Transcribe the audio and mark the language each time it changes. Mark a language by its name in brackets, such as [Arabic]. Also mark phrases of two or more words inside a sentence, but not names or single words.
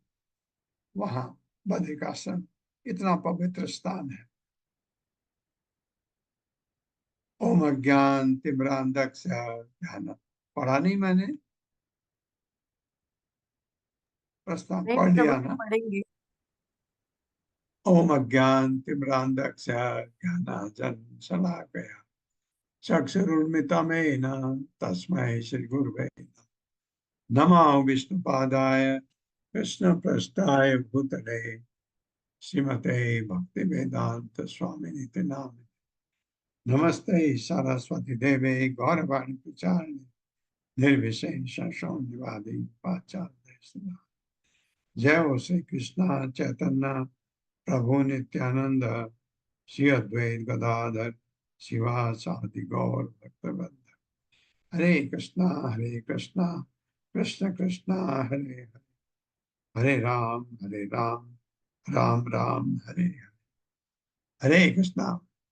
[Hindi] वहाँ बद्रिकाश्रम इतना पवित्र स्थान है। [Sanskrit] ओम अज्ञान तिम्रांधस्य [Hindi] ध्यान पढ़ा नहीं मैंने, प्रस्ताव पढ़ लिया ना? [Sanskrit] ओम अज्ञान तिम्रांधस्य ज्ञानांजन शलाकया चक्षुरुन्मिलितं तस्मै श्री गुरुवे नमः। विष्णुपादाय कृष्णप्रेष्ठाय भूतले श्रीमते भक्ति वेदांत स्वामिनिति नामिने नमस्ते सरस्वती देवे गौरवाणी प्रचारिणे निर्विशेष शून्यवादी पाश्चात्य। जय हो श्री कृष्ण चैतन्य प्रभु नित्यानंद श्री अद्वैत गदाधर शिवासादि गौर भक्तवृंद। हरे कृष्णा कृष्ण कृष्ण हरे हरे, हरे राम राम राम हरे हरे, हरे कृष्णा